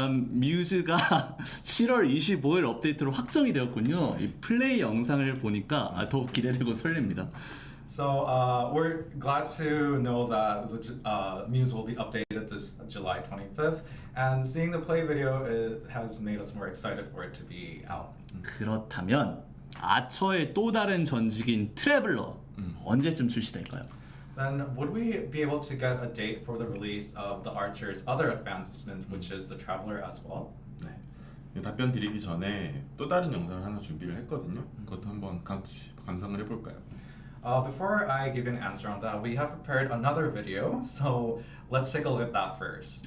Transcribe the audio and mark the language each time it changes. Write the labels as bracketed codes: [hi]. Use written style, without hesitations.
[ko] 뮤즈가 7월 25일 업데이트로 확정이 되었군요. 이 플레이 영상을 보니까 더욱 기대되고 설렙니다. [en] So we're glad to know that the Muse will be updated this July 25th, and seeing the play video has made us more excited for it to be out. [ko] 그렇다면 아처의 또 다른 전직인 트래블러 언제쯤 출시될까요? [en] Then would we be able to get a date for the release of the Archer's other advancement, which is the Traveler as well? [ko] 네, 답변 드리기 전에 또 다른 영상을 하나 준비를 했거든요. 그것도 한번 같이 감상을 해볼까요? [en] Before I give an answer on that, we have prepared another video, so let's take a look at that first.